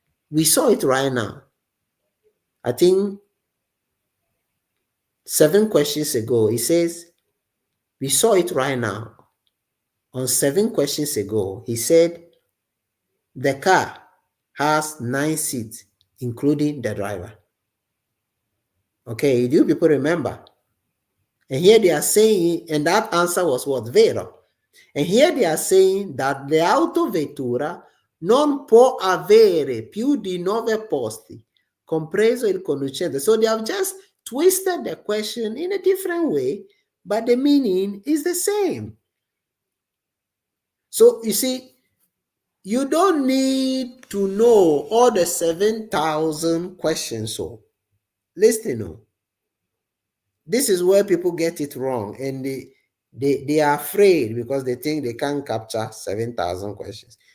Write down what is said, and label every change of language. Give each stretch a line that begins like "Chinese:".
English: We saw it right now. I think 7 questions ago, it says, we saw it right now. On 7 questions ago, he said the car has 9 seats, including the driver. Okay, do you people remember? And here they are saying, and that answer was what?
Italian: Vero.
English: And here they are saying that the
Italian: autovettura non può avere più di 9 posti, compreso il conducente.
English: So they have just twisted the question in a different way, but the meaning is the same. So you see, you don't need to know all the 7,000 questions. So listen, this is where people get it wrong, and they are afraid because they think they can't capture 7,000 questions.